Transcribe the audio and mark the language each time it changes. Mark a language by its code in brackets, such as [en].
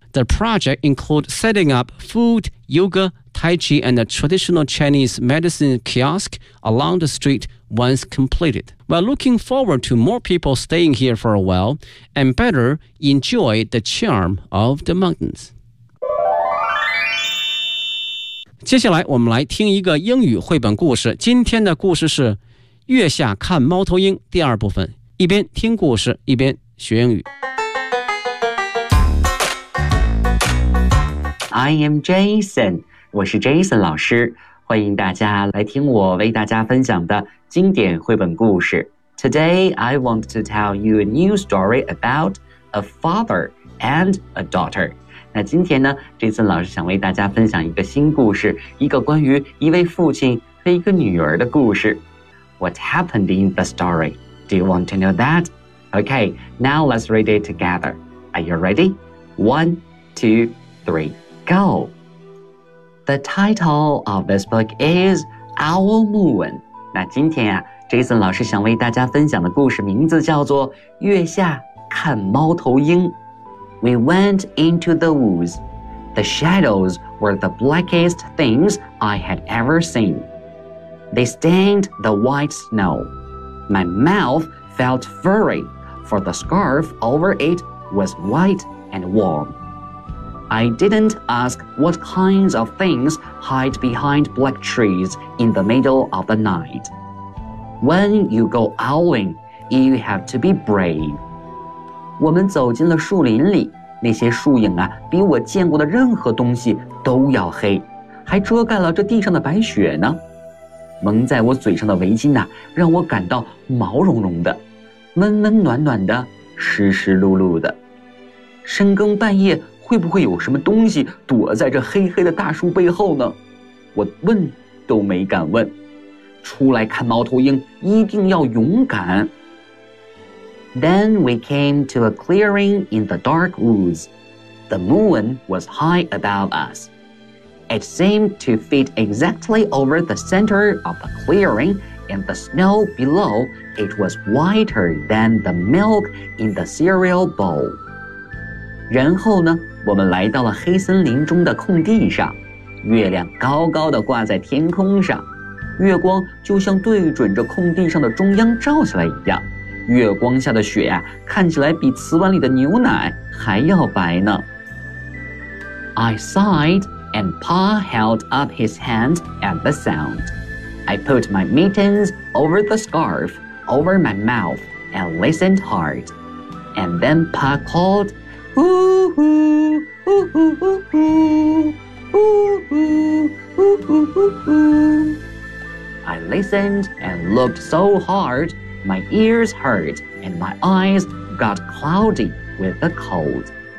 [en] The project includes setting up food, yoga, tai chi, and a traditional Chinese medicine kiosk along the street once completed. We're looking forward to more people staying here for a while and better enjoy the charm of the mountains. [zh] 接下来我们来听一个英语绘本故事，今天的故事是月下看猫头鹰第二部分，一边听故事一边学英语。 [en] I am Jason， [zh] 我是 Jason 老师，欢迎大家来听我为大家分享的经典绘本故事。 [en] Today I want to tell you a new story about a father and a daughter。 [zh] 那今天呢，这次老师想为大家分享一个新故事，一个关于一位父亲和一个女儿的故事。 [en] What happened in the story? Do you want to know that? Okay, now let's read it together. Are you ready? One, two, three, go! The title of this book is Owl Moon. [zh] 那今天啊，这次老师想为大家分享的故事名字叫做月下看猫头鹰。 [en] We went into the woods. The shadows were the blackest things I had ever seen. They stained the white snow. My mouth felt furry, for the scarf over it was white and warm. I didn't ask what kinds of things hide behind black trees in the middle of the night. When you go owling, you have to be brave. [zh] 我们走进了树林里，那些树影啊，比我见过的任何东西都要黑，还遮盖了这地上的白雪呢。蒙在我嘴上的围巾啊，让我感到毛茸茸的，温温暖暖的，湿湿漉漉的。深更半夜，会不会有什么东西躲在这黑黑的大树背后呢？我问都没敢问。出来看猫头鹰，一定要勇敢。 [en] Then we came to a clearing in the dark woods. The moon was high above us. It seemed to fit exactly over the center of the clearing, and the snow below it was whiter than the milk in the cereal bowl. [zh] 然后呢，我们来到了黑森林中的空地上，月亮高高的挂在天空上，月光就像对准着空地上的中央照下来一样。月光下的雪啊，看起来比瓷碗里的牛奶还要白呢。 [en] I sighed, and Pa held up his hand at the sound. I put my mittens over the scarf, over my mouth, and listened hard. And then Pa called, I listened and looked so hard, my ears hurt and my eyes got cloudy with the cold.